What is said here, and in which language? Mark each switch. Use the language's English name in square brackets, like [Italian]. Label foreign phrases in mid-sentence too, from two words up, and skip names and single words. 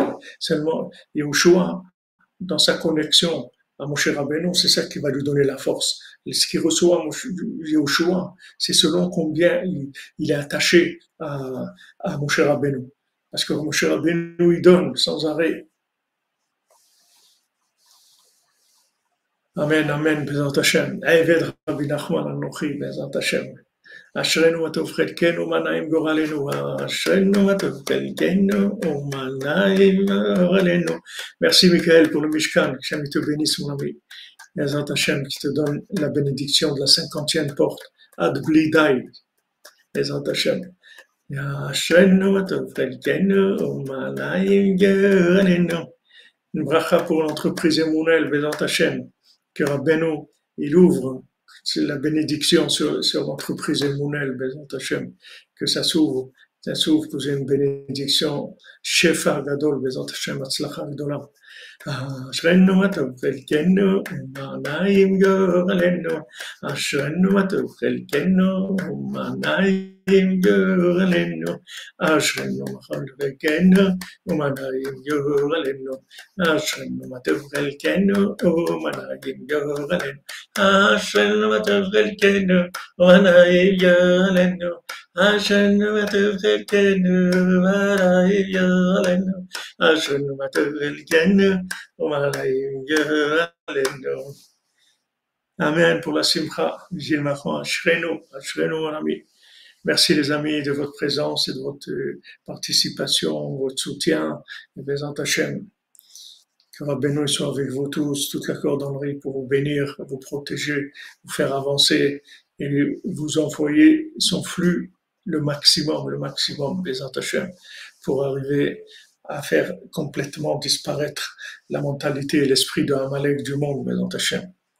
[French] Seulement, Yehoshua, dans sa connexion à Moshe Rabbeinu, c'est ça qui va lui donner la force. Ce qu'il reçoit Yehoshua, c'est selon combien il est attaché à Moshe Rabbeinu. Parce que Moshe Rabbeinu, il donne sans arrêt. [Hebrew] אמן אמן בעזרת השם. עבד רבי נחמן אנכי בעזרת השם. אשרנו מה טוב חלקנו מה נעים גורלנו. אשרנו מה טוב חלקנו מה נעים גורלנו. [French] Merci, Michael, pour le Mishkan. Que Hashem te bénisse, mon ami. [Hebrew] בעזרת השם, [French] qui te donne la bénédiction de la 50e porte. [Hebrew] עד בלי די בעזרת השם אשרנו מה טוב חלקנו מה נעים גורלנו. [French] Une bracha pour l'entreprise Emunel, [Hebrew] בעזרת השם. [French] Que Rabbeinu, il ouvre la bénédiction sur l'entreprise Emunel, [Hebrew] בעזרת השם, [French] que ça s'ouvre pour une bénédiction, [Hebrew] שפע גדול בעזרת השם הצלחה גדולה. אשרנו מה טוב חלקנו ומה נעים גורלנו. אשרנו מה טוב חלקנו ומה נעים גורלנו. אשרנו מה טוב חלקנו ומה נעים גורלנו. אשרנו מה טוב חלקנו ומה נעים גורלנו. אשרנו מה טוב חלקנו ומה נעים גורלנו. אשרנו מה טוב חלקנו ומה נעים גורלנו. אשרנו מה טוב חלקנו. [French] Amen pour la simcha, Gilles Macron, Ashrenu, mon ami. Merci les amis de votre présence et de votre participation, votre soutien. [Hebrew] בעזרת השם. [French] Que Rabbeinu soit avec vous tous, toute la cordonnerie pour vous bénir, vous protéger, vous faire avancer et vous envoyer son flux le maximum, [Hebrew] בעזרת השם, [French] pour arriver à faire complètement disparaître la mentalité et l'esprit de Amalek du monde, [Hebrew] בעזרת השם.